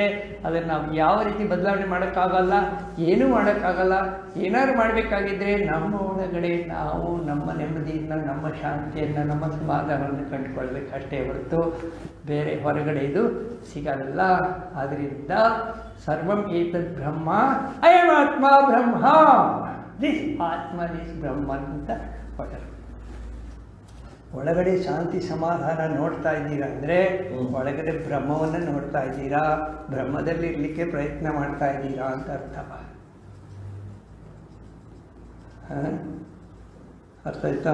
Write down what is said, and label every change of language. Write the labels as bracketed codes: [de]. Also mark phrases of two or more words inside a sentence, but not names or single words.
[kn] ಅದನ್ನು ನಾವು ಯಾವ ರೀತಿ ಬದಲಾವಣೆ ಮಾಡೋಕ್ಕಾಗಲ್ಲ, ಏನೂ ಮಾಡೋಕ್ಕಾಗಲ್ಲ. ಏನಾದ್ರು ಮಾಡಬೇಕಾಗಿದ್ದರೆ ನಮ್ಮ ಒಳಗಡೆ ನಾವು ನಮ್ಮ ನೆಮ್ಮದಿಯನ್ನು, ನಮ್ಮ ಶಾಂತಿಯನ್ನು, ನಮ್ಮ ಸಮಾಧಾನವನ್ನು ಕಂಡುಕೊಳ್ಬೇಕಷ್ಟೇ ಹೊರತು ಬೇರೆ ಹೊರಗಡೆ ಇದು ಸಿಗಲ್ಲ. [sa] ಆದ್ದರಿಂದ ಸರ್ವಂ ಏತದ್ ಬ್ರಹ್ಮ, ಅಯಂ ಆತ್ಮ ಬ್ರಹ್ಮ, [en] this atma this Brahman [kn] ಅಂತ ಹೊರಟರು. ಒಳಗಡೆ ಶಾಂತಿ ಸಮಾಧಾನ ನೋಡ್ತಾ ಇದ್ದೀರಾ ಅಂದರೆ ಒಳಗಡೆ ಬ್ರಹ್ಮವನ್ನು ನೋಡ್ತಾ ಇದ್ದೀರಾ, ಬ್ರಹ್ಮದಲ್ಲಿ ಇರಲಿಕ್ಕೆ ಪ್ರಯತ್ನ ಮಾಡ್ತಾ ಇದ್ದೀರಾ ಅಂತ ಅರ್ಥ. ಅರ್ಥ ಆಯ್ತಾ?